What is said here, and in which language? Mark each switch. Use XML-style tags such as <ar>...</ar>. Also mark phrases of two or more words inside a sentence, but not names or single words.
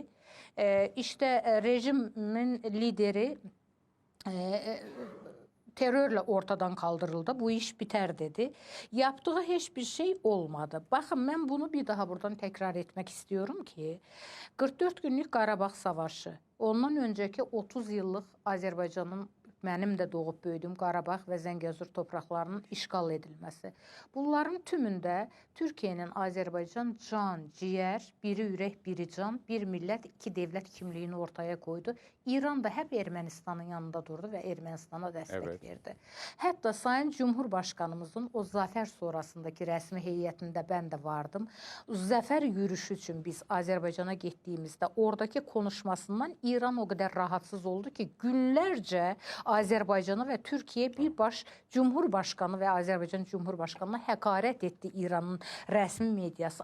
<tr>İşte rejimin lideri terörle ortadan kaldırıldı. Bu iş biter dedi. Yaptığı hiçbir şey olmadı. Bakın ben bunu bir daha buradan tekrar etmek istiyorum ki 44 günlük Qarabağ Savaşı, ondan önceki 30 yıllık</tr> <az>Azərbaycanın mənim də doğub böyüdüyüm Qarabağ və Zəngəzur torpaqlarının işğal edilməsi.</az> <tr>Bunların tümündə Türkiyənin Azərbaycan can, ciyər, biri ürək, biri can, bir millət, iki devlət kimliyini ortaya koydu. İran da hep Ermənistanın yanında durdu</tr> <az>və Ermənistana dəstək verdi.</az> <tr>Hətta Sayın Cumhurbaşkanımızın o zafer sonrasındaki rəsmi heyətində ben de vardım. Zafer yürüyüşü için biz Azərbaycana getdiyimizdə oradaki konuşmasından İran o kadar rahatsız oldu ki günlerce Azərbaycanı ve Türkiye bir baş Cumhurbaşkanı ve Azərbaycan Cumhurbaşkanına hakaret etti İran'ın resmi medyası.</tr>